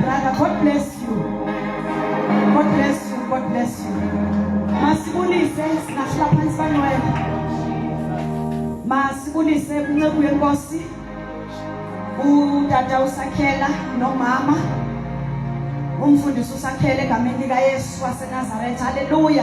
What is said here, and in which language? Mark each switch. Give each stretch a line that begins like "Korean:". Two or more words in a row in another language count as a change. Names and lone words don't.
English: Mother, God bless you. God bless you. God bless you.
Zulu: Masibulise singahlala phansi banwele. Masibulise unceku yenkosi. Udada usakhela nomama. Umfundisi usakhele egameni lika Yesu waseNazaretha. Hallelujah.